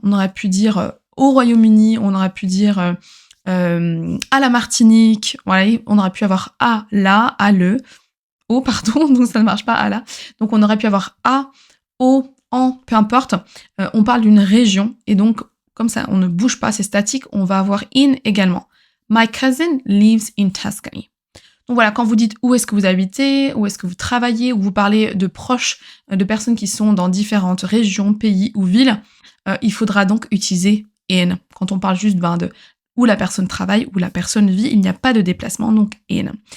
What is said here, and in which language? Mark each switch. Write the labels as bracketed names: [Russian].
[French] On aurait pu dire au Royaume-Uni. On aurait pu dire à la Martinique. Voilà, on aurait pu avoir à, là, à le. Au, pardon, donc ça ne marche pas à là. Donc on aurait pu avoir à, au, en, peu importe. On parle d'une région. Et donc, comme ça, on ne bouge pas, c'est statique. On va avoir in également. [English] My cousin lives in Tuscany. [French] Donc voilà, quand vous dites où est-ce que vous habitez, où est-ce que vous travaillez, ou vous parlez de proches, de personnes qui sont dans différentes régions, pays ou villes, il faudra donc utiliser in. Quand on parle juste de où la personne travaille, où la personne vit, il n'y a pas de déplacement, donc in.